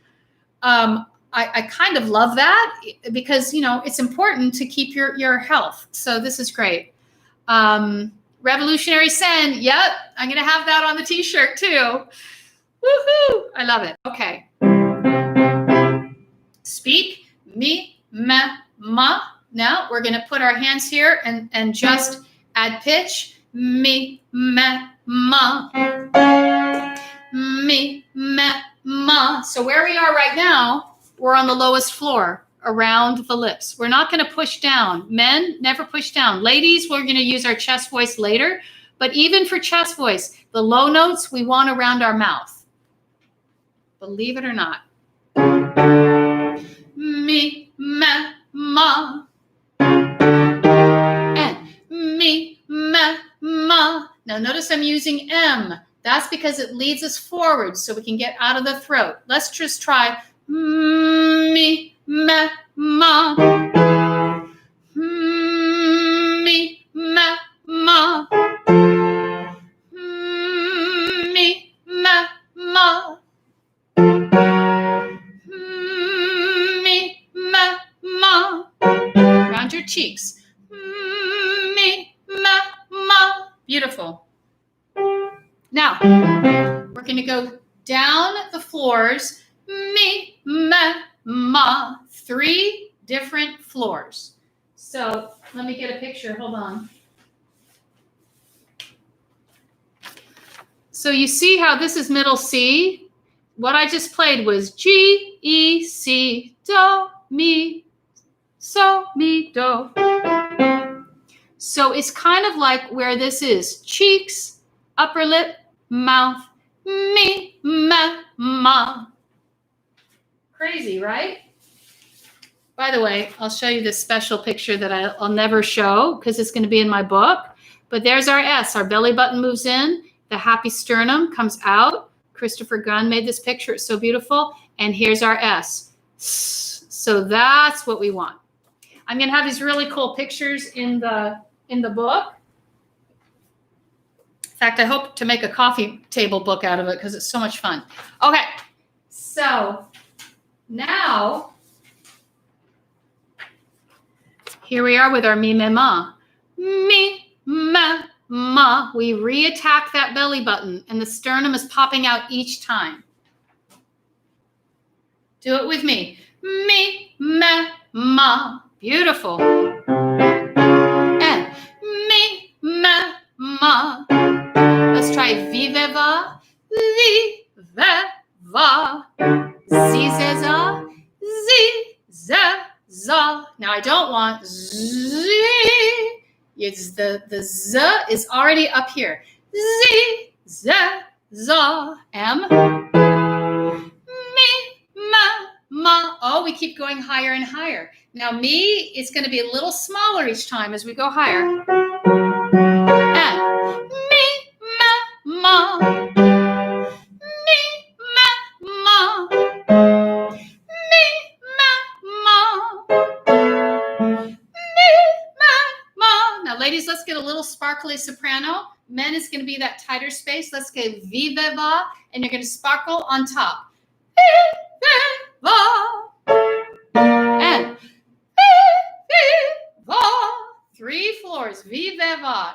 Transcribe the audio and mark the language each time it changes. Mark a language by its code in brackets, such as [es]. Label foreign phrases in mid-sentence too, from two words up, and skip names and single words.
[en] I kind of love that because, it's important to keep your health. So this is great. Revolutionary Send. Yep. I'm going to have that on the t-shirt too. Woohoo. I love it. Okay. Speak, me, ma, ma. Now we're going to put our hands here and just add pitch. Me, ma, ma. Me, ma, ma. So where we are right now, we're on the lowest floor around the lips. We're not going to push down. Men, never push down. Ladies, we're going to use our chest voice later. But even for chest voice, the low notes we want around our mouth. Believe it or not. Me, ma, ma. And me, ma, ma. Now notice I'm using M. That's because it leads us forward so we can get out of the throat. Let's just try me, ma, ma. Me, ma, ma. Me, ma, ma. Me, ma, ma. Round your cheeks. Me, ma, ma. Beautiful. Now, we're going to go down the floors. Me, ma, ma. 3 different floors. So let me get a picture. Hold on. So you see how this is middle C? What I just played was G, E, C, Do, Mi, So, Mi, Do. So it's kind of like where this is. Cheeks, upper lip, mouth, me, ma, ma. Crazy, right? By the way, I'll show you this special picture that I'll never show because it's going to be in my book. But there's our S. Our belly button moves in. The happy sternum comes out. Christopher Gunn made this picture. It's so beautiful. And here's our S. So that's what we want. I'm going to have these really cool pictures in the book. In fact, I hope to make a coffee table book out of it because it's so much fun. Okay, so now here we are with our mi, me, ma. Mi, ma, ma. We reattack that belly button and the sternum is popping out each time. Do it with me. Mi, ma, ma. Beautiful. And mi, ma, ma. Let's try viveva, viveva, zizeza, zizeza. Now I don't want z. It's the z is already up here. Zizeza, M. Mi, ma, ma. Oh, we keep going higher and higher. Now me is going to be a little smaller each time as we go higher. And mi, ma, ma. Mi, ma, ma. Mi, ma, ma. Mi, ma, ma. Now ladies, let's get a little sparkly soprano. Men is going to be that tighter space. Let's get viveva, and you're going to sparkle on top. Viveva. And viveva. 3 floors. Viveva.